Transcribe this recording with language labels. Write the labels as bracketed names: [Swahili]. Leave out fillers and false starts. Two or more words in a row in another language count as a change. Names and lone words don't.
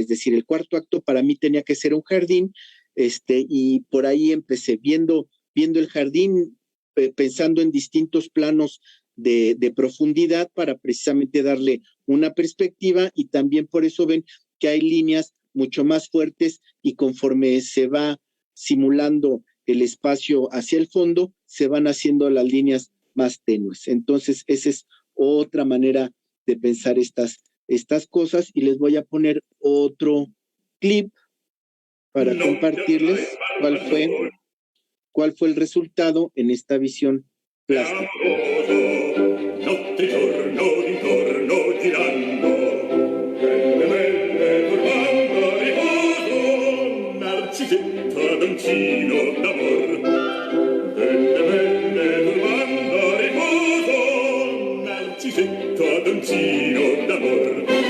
[Spanish] decir, el cuarto acto para mí tenía que ser un jardín, y por ahí empecé viendo el jardín, pensando en distintos planos de profundidad para precisamente darle una perspectiva, y también por eso ven que hay líneas mucho más fuertes y conforme se va simulando el espacio hacia el fondo, se van haciendo las líneas más tenues. Entonces, esa es otra manera de pensar estas cosas, y les voy a poner otro clip para compartirles cuál fue el resultado en esta visión plástica. [Italian] Notte giorno d'intorno girando, belle turbando riposo, Narcisetta doncino d'amor. Belle turbando riposo, Narcisetta doncino d'amor.